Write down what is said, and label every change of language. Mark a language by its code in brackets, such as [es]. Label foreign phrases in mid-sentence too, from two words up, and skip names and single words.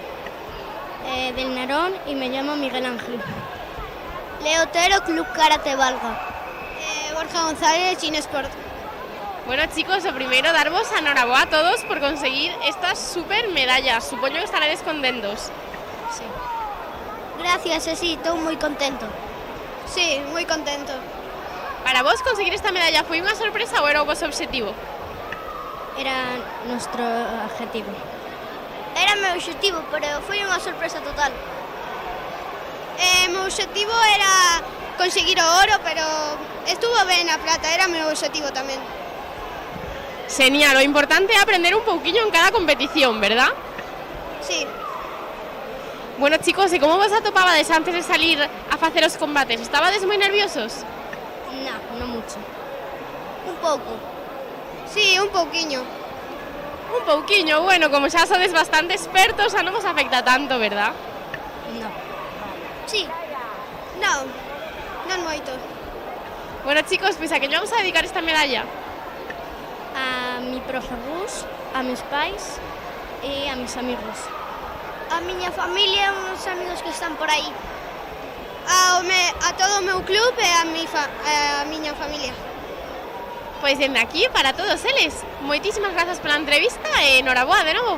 [es] Del Narón y me llamo Miguel Ángel. Leotero, Club Karate Valga. Borja González, Chinesport. Bueno, chicos, [gl] o primeiro darvos a enhoraboa a todos por conseguir estas super medallas. Supoño que estaredes contentos. [es] Sí. Gracias, sí, estoy muy contento. Sí, muy contento. [gl] Para vos conseguir esta medalla foi unha sorpresa ou era o vosso objetivo? [es] Era nuestro objetivo. Era mi objetivo, pero fue una sorpresa total. Mi objetivo era conseguir o oro, pero estuvo [gl] ben a plata, [es] era mi objetivo tamén. [gl] Genial, o importante é aprender un pouquiño en cada competición, ¿verdad? [es] Sí. Bueno, chicos, [gl] e como vos atopabades antes de salir a facer os combates? Estabades moi nerviosos? [es] No, no mucho. Un poco. [gl] Sí, un pouquiño. Un pouquiño, bueno, como xa sodes bastante expertos, xa non vos afecta tanto, ¿verdad? [es] No. [gl] Sí. Non, non moito. [es] Bueno, chicos, [gl] pois a que lle vamos a dedicar esta medalla? [es] A mi profe Gus, a mis pais y a mis amigos. [gl] A miña familia e uns amigos que están por aí. A todo o meu club e a miña familia. Pois dende aquí, para todos eles, moitísimas grazas pola entrevista e enhoraboa de novo.